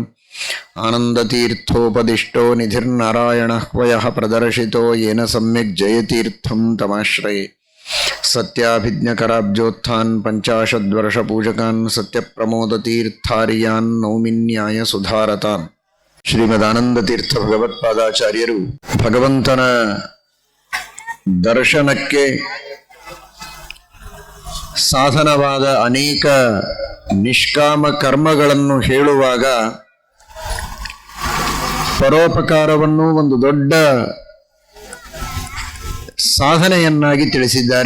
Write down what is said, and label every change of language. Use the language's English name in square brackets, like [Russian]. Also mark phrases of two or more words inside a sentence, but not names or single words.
[Sanskrit] आनन्दतीर्थोपदिष्टो निधिर्नारायणः वयः प्रदर्शितो येन सम्यक् जयतीर्थं तमाश्रये। सत्याभिज्ञकराब्जोत्थान् पञ्चाशद्वर्षपूजकान् सत्यप्रमोदतीर्थार्यान् नौमिन्याय सुधारतान्। [Kannada] ಶ್ರೀಮದಾನಂದತೀರ್ಥ ಭಗವತ್ಪಾದಾಚಾರ್ಯರು ಭಗವಂತನ ದರ್ಶನಕ್ಕೆ ಸಾಧನವಾದ ಅನೇಕ ನಿಷ್ಕಾಮ ಕರ್ಮಗಳನ್ನು ಹೇಳುವಾಗ ಪರೋಪಕಾರವನ್ನು ಒಂದು ದೊಡ್ಡ ಸಾಧನೆಯನ್ನಾಗಿ ತಿಳಿಸಿದ್ದಾರೆ.